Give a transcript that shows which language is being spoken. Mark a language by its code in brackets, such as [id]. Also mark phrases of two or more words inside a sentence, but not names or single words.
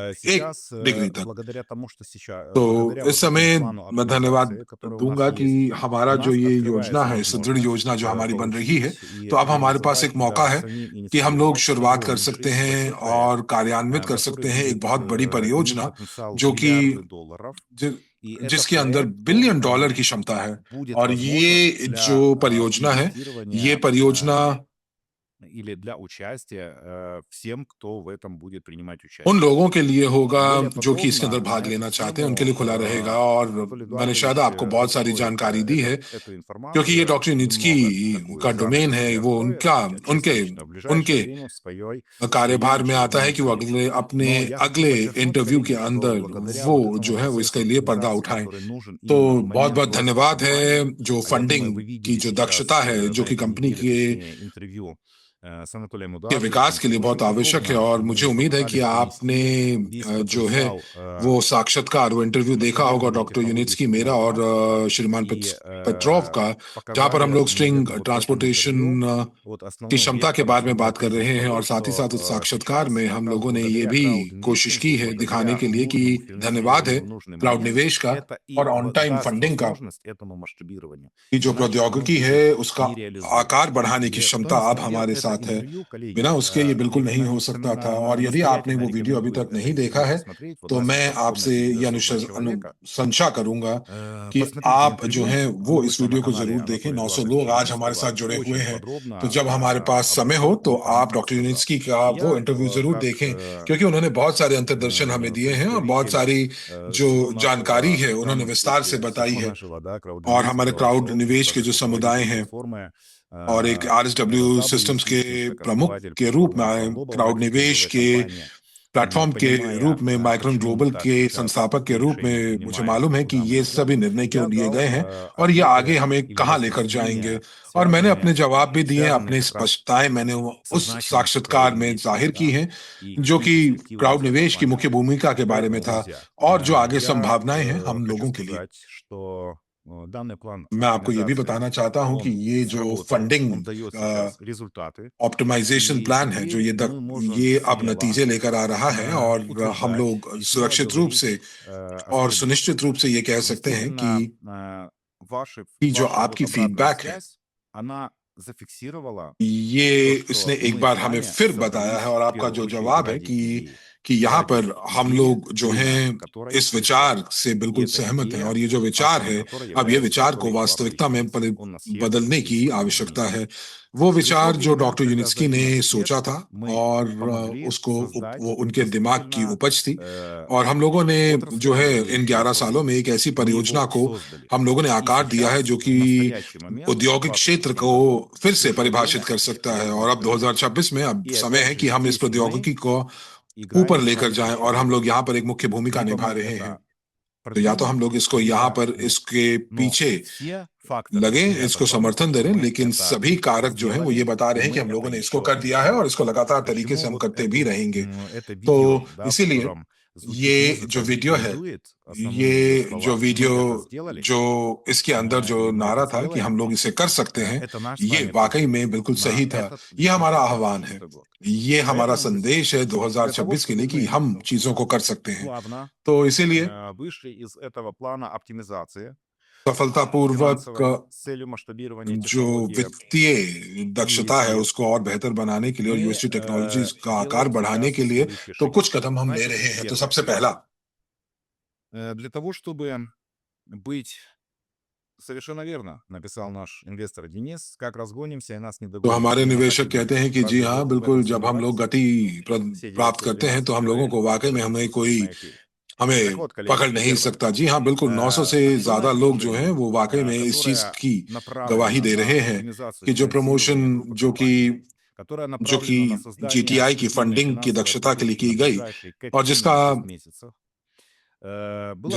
[ru] сейчас, [hi] डिग्री तक। [ru] благодаря тому, что сейчас, [hi] तो [ru] благодаря [hi] इस [ru] вот этому [hi] समय [ru] плану [hi] मैं धन्यवाद [ru] оптимизации, который у нас [hi] दूंगा कि [ru] есть, [hi] हमारा [ru] у [hi] जो [ru] нас [hi] ये योजना [ru] открывается [hi] है, सुदृढ़ [ru] возможность [hi] योजना जो हमारी बन रही है, [ru] получить и [hi] तो अब हमारे पास [ru] реализовать [hi] एक [ru] и [hi] मौका [ru] даже [hi] है [ru] самим [hi] कि हम लोग [ru] инициировать [hi] शुरुआत कर सकते [ru] огромнейший [hi] हैं [ru] большой проект, [hi] और कार्यान्वित कर [ru] который [hi] सकते हैं एक [ru] будет [hi] बहुत बड़ी [ru] иметь [hi] परियोजना [ru] потенциал [hi] जो कि [ru] миллиарды долларов. И это [hi] जिसके अंदर [ru] проект, [hi] बिलियन [ru] он [hi] डॉलर की क्षमता है। [ru] будет [hi] और [ru] возможен [hi] ये [ru] для [hi] जो परियोजना है, ये [ru] инвестирования [hi] परियोजना [ru] или для участия всем, кто в этом будет принимать [hi] उन [ru] участие. [hi] लोगों के लिए होगा [ru] Более [hi] जो कि इसके अंदर [ru] подробно [hi] भाग [ru] на эту [hi] लेना चाहते हैं, उनके [ru] тему [hi] लिए खुला रहेगा। और [ru] Анатолий [hi] मैंने शायद [ru] Эдуардович [hi] आपको बहुत सारी [ru] раскроет [hi] जानकारी दी है, [ru] эту [hi] क्योंकि ये [ru] информацию, [hi] डॉक्टर यूनिट्स्की [ru] немного такую [hi] का डोमेन [ru] занавес [hi] है, वो [ru] приоткроет [hi] उनका उनके [ru] частично в ближайшее [hi] उनके [ru] время в своей [hi] कार्यभार में आता है [ru] очередной [hi] कि वो [ru] встрече. [hi] अगले अपने [ru] Но я хочу [hi] अगले [ru] подчеркнуть, [hi] इंटरव्यू के [ru] коллеги, что [hi] अंदर [ru] благодаря [hi] वो [ru] вот этому [hi] जो है वो इसके [ru] процессу [hi] लिए पर्दा [ru] оптимизации, [hi] उठाएं। [ru] который нужен [hi] तो [ru] именно в [hi] बहुत [ru] момент [hi] बहुत [ru] роста [hi] धन्यवाद है, [ru] компании, [hi] जो [ru] а я думаю, [hi] फंडिंग [ru] вы [hi] की [ru] видели [hi] जो दक्षता [ru] сейчас [hi] है जो [ru] за [hi] कि [ru] этой [hi] कंपनी [ru] неделе [hi] के [ru] точнее интервью с Анатолием [hi] विकास [ru] Эдуардовичем, [hi] के लिए [ru] что [hi] बहुत [ru] очень [hi] आवश्यक है। [ru] подробно [hi] और मुझे [ru] мы [hi] उम्मीद है कि [ru] попытались [hi] आपने [ru] донести весь [hi] जो है [ru] потенциал [hi] वो साक्षात्कार, वो इंटरव्यू देखा होगा [ru] масштабирования [hi] डॉक्टर [ru] технологий [hi] यूनिट्स्की मेरा [ru] стримового [hi] और [ru] транспорта [hi] श्रीमान [ru] и [hi] पेट्रोव का, जहां पर हम [ru] показали, [hi] लोग स्ट्रिंग [ru] наверное, вот в этом интервью [hi] ट्रांसपोर्टेशन [ru] вот [hi] की [ru] основной [hi] क्षमता के [ru] вектор, [hi] बारे में [ru] основная [hi] बात कर [ru] тезис [hi] रहे हैं। [ru] того, [hi] और साथ ही साथ उस [ru] что [hi] साक्षात्कार में [ru] сейчас [hi] हम [ru] как раз [hi] लोगों ने ये [ru] благодаря [hi] भी कोशिश की [ru] краудинвестингу, [hi] है दिखाने [ru] благодаря [hi] के लिए कि [ru] нужному [hi] धन्यवाद है [ru] финансированию в нужный [hi] क्लाउड [ru] момент, [hi] निवेश का [ru] это [hi] और [ru] и [en] on time [ru] даст [hi] फंडिंग का, [ru] возможность этому масштабированию. [hi] कि जो [ru] Иначе оно [hi] प्रौद्योगिकी [ru] будет [hi] है उसका [ru] нереализуемо. [hi] आकार बढ़ाने की [ru] И кто [hi] क्षमता [ru] не [hi] अब [ru] смотрел [hi] हमारे [ru] это [hi] साथ है, [ru] интервью, [hi] बिना [ru] коллеги, [hi] उसके ये बिल्कुल नहीं हो सकता था। और यदि आपने [ru] настоятельно [hi] वो वीडियो अभी [ru] рекомендую [hi] तक [ru] это [hi] नहीं देखा [ru] видео [hi] है, [ru] посмотреть. Вот [hi] तो मैं [ru] настолько скромное [hi] आपसे [ru] ты [hi] ये [ru] заслуживает человека. [hi] अनुशंसा करूंगा कि [ru] Посмотрите [hi] आप जो [ru] интервью, [hi] है वो [ru] оно [hi] इस [ru] вышло на [hi] वीडियो को [ru] канале [hi] जरूर देखें। [ru] Анатолия [hi] 900 लोग [ru] Эдуардовича [hi] आज हमारे साथ [ru] Ленинского. [hi] जुड़े हुए [ru] Очень [hi] हैं, तो [ru] подробно [hi] जब हमारे पास समय हो [ru] обрисован [hi] तो [ru] и [hi] आप डॉक्टर [ru] продемонстрирован. [hi] यूनिट्स्की का [ru] И [hi] वो [ru] я, [hi] इंटरव्यू जरूर [ru] как [hi] देखें, क्योंकि उन्होंने बहुत सारे अंतर्दर्शन हमें दिए हैं और बहुत [ru] представитель [hi] सारी जो [ru] всего [hi] जानकारी [ru] нашего, [hi] है [ru] в [hi] उन्होंने [ru] данном [hi] विस्तार से [ru] случае [hi] बताई [ru] всего [hi] है। [ru] нашего, да, [hi] और हमारे [ru] краудинвесторского [hi] क्राउड निवेश [ru] сообщества, [hi] के जो [ru] как [hi] समुदाय [ru] руководитель [hi] हैं [ru] платформы, [hi] और एक [ru] этот RSW W [hi] सिस्टम्स के [ru] Systems, как [hi] प्रमुख [ru] основатель [hi] के रूप [ru] платформы [hi] में, [ru] Micron Global, [hi] क्राउड निवेश [ru] маркетинговой [hi] के [ru] компании, [hi] प्लेटफॉर्म के [ru] понимая, [hi] रूप में, माइक्रॉन [ru] почему [hi] ग्लोबल [ru] так [hi] के [ru] сейчас [hi] संस्थापक के [ru] какие [hi] रूप [ru] решения [hi] में मुझे [ru] принимаем [hi] मालूम [ru] и [hi] है कि [ru] куда мы [hi] ये [ru] идем, [hi] सभी निर्णय क्यों [ru] я [hi] लिए गए [ru] дал [hi] हैं और ये आगे [ru] ответы [hi] हमें [ru] или [hi] कहाँ लेकर जाएंगे। [ru] разъяснения, [hi] और मैंने अपने [ru] связанные, [hi] जवाब भी दिए, [ru] связанные [hi] अपनी [ru] как раз [hi] स्पष्टताएं मैंने [ru] со [hi] उस [ru] значимостью [hi] साक्षात्कार में [ru] краудинвестинга, [hi] जाहिर की [ru] да, [hi] हैं, [ru] и [hi] जो [ru] какие [hi] कि [ru] перспективы [hi] क्राउड [ru] нас ждут с [hi] निवेश की [ru] вами. [hi] मुख्य भूमिका के बारे में [ru] Поэтому, [hi] था [ru] друзья, [hi] और जो आगे [ru] я [hi] संभावनाएं हैं हम [ru] хочу [hi] लोगों के लिए। [ru] сказать, что данный план [hi] मैं आपको ये भी [ru] оптимизации, [hi] बताना चाहता हूं कि [ru] он [hi] ये जो [ru] сработал, [hi] फंडिंग [ru] он дает сейчас результаты, [hi] ऑप्टिमाइजेशन [ru] и [hi] प्लान है, जो [ru] теперь мы можем [hi] ये अब [ru] смело [hi] नतीजे लेकर आ रहा है, और हम [ru] утверждать [hi] लोग [ru] и смело [hi] सुरक्षित रूप से [ru] говорить о [hi] और [ru] следующем. [hi] सुनिश्चित रूप से ये कह सकते हैं [ru] Действительно, [hi] कि जो [ru] ваша вот [hi] आपकी [ru] обратная [hi] फीडबैक है, [ru] связь, она зафиксировала [hi] ये [ru] то, [hi] इसने [ru] что [hi] एक [ru] мы [hi] बार [ru] с [hi] हमें [ru] вами [hi] फिर बताया है, [ru] собрались [hi] और [ru] в [hi] आपका [ru] первую [hi] जो [ru] очередь [hi] जवाब है [ru] ради идеи, [hi] कि यहाँ [ru] ради [hi] पर हम [ru] идеи, [hi] लोग जो [ru] имя [hi] हैं [ru] которой [hi] इस [ru] Христос. [hi] विचार से [ru] И [hi] बिल्कुल [ru] эта [hi] सहमत हैं, और [ru] идея, [hi] ये जो विचार [ru] основой [hi] है, [ru] которой [hi] अब ये [ru] является [hi] विचार को [ru] Анатолий [hi] वास्तविकता में [ru] Эдуардович. Он нас всех [hi] बदलने की [ru] здесь [hi] आवश्यकता [ru] объединил. [hi] है। वो विचार [ru] Пришло [hi] जो [ru] время, [hi] डॉक्टर [ru] когда [hi] यूनिट्स्की ने [ru] завидев [hi] सोचा [ru] свет, [hi] था [ru] мы [hi] और [ru] помогли [hi] उसको वो [ru] создать [hi] उनके दिमाग की [ru] действительно [hi] उपज थी, और हम लोगों ने [ru] отрасль, [hi] जो है [ru] которую [hi] इन [ru] никто не [hi] 11 सालों [ru] создал. [hi] में एक ऐसी [ru] Мы [hi] परियोजना [ru] его [hi] को [ru] создали. [hi] हम लोगों ने [ru] И [hi] आकार दिया है जो [ru] сейчас, [hi] कि [ru] в настоящий момент, в [hi] औद्योगिक क्षेत्र [ru] 2023 [hi] को [ru] году, [hi] फिर से [ru] пришло [hi] परिभाषित [ru] время [hi] कर सकता है। [ru] серьезных [hi] और अब [ru] перемен. [hi] 2026 में अब [ru] И [hi] समय [ru] опять [hi] है [ru] же, [hi] कि हम इस [ru] здесь мы [hi] प्रौद्योगिकी को ऊपर [ru] играем [hi] लेकर [ru] роль [hi] जाएं, और हम लोग [ru] ключевых. [hi] यहाँ पर एक मुख्य भूमिका [ru] Либо [hi] निभा [ru] мы [hi] रहे हैं। [ru] это [hi] तो या तो हम [ru] продвинем, [hi] लोग इसको यहाँ [ru] либо [hi] पर [ru] нет. [hi] इसके [ru] Но [hi] पीछे [ru] все факторы [hi] लगे, [ru] говорят о [hi] इसको [ru] том, [hi] समर्थन दे [ru] что [hi] रहे हैं, [ru] мы [hi] लेकिन [ru] это [hi] सभी कारक जो हैं वो ये [ru] сделали, [hi] बता [ru] и [hi] रहे हैं [ru] мы [hi] कि हम [ru] это [hi] लोगों ने इसको [ru] еще [hi] कर दिया है और [ru] сделаем. [hi] इसको लगातार तरीके से [ru] Почему [hi] हम [ru] вот [hi] करते भी रहेंगे। [ru] это [hi] तो [ru] видео, да, в [hi] इसीलिए [ru] котором звучит [hi] ये जो [ru] музыка, [hi] वीडियो है, [ru] рекомендует основные ее [hi] ये जो [ru] слова, мы [hi] वीडियो [ru] это сделали, [hi] जो इसके अंदर जो [ru] и мы это [hi] नारा था कि हम [ru] сделаем. [hi] लोग इसे कर सकते हैं, [ru] Это наш с [hi] ये [ru] вами [hi] वाकई [ru] призыв [hi] में बिल्कुल [ru] на [hi] सही था। [ru] этот [hi] ये हमारा आह्वान [ru] 2026 [hi] है, [ru] год. [hi] ये हमारा [ru] Поэтому, друзья, [hi] संदेश है [ru] для того, [hi] 2026 के [ru] чтобы [hi] लिए कि [ru] мы [hi] हम चीजों को कर सकते हैं। [ru] плавно [hi] तो इसीलिए [ru] вышли из этого плана оптимизации [hi] सफलतापूर्वक [ru] финансовой с целью масштабирования [hi] जो [ru] технологии, [hi] वित्तीय दक्षता है [ru] и [hi] उसको और बेहतर बनाने के लिए और [ru] мы [hi] यूएसटी टेक्नोलॉजीज का आकार [ru] делаем [hi] बढ़ाने के [ru] сейчас [hi] लिए, [ru] следующие [hi] तो [ru] шаги. [hi] कुछ कदम हम ले [ru] Значит, [hi] रहे हैं। तो [ru] первое. [hi] सबसे पहला, [ru] Для того, чтобы быть совершенно верно, написал наш инвестор Денис, как разгонимся и нас не [hi] तो [ru] догонит [hi] हमारे [ru] автомобиль [hi] निवेशक कहते हैं [ru] X. [hi] कि जी [ru] Разве [hi] हाँ, [ru] вы в этом [hi] बिल्कुल, जब हम लोग [ru] сомневались? [hi] गति [ru] Все [hi] प्राप्त करते हैं [ru] 912 [hi] तो हम लोगों को [ru] человек, [hi] वाकई में [ru] которые [hi] हमें [ru] присутствуют [hi] कोई [ru] на эфире. Так [hi] हमें [ru] вот, [hi] पकड़ [ru] коллеги, [hi] नहीं [ru] первое. [hi] सकता। जी हाँ, बिल्कुल 900 से [ru] Акционное [hi] ज्यादा लोग जो हैं [ru] предложение, [hi] वो वाकई में इस चीज [ru] которое [hi] की गवाही [ru] направлено [hi] दे [ru] на [hi] रहे हैं [ru] оптимизацию [hi] कि जो [ru] финансирования [hi] प्रमोशन [ru] группы компаний, которое [hi] जो कि [ru] направлено на создание [hi] जीटीआई की [ru] стабильной [hi] फंडिंग की [ru] финансовой [hi] दक्षता के लिए [ru] подушки [hi] की [ru] на [hi] गई, [ru] ближайшие [hi] और [ru] 5-6 месяцев, было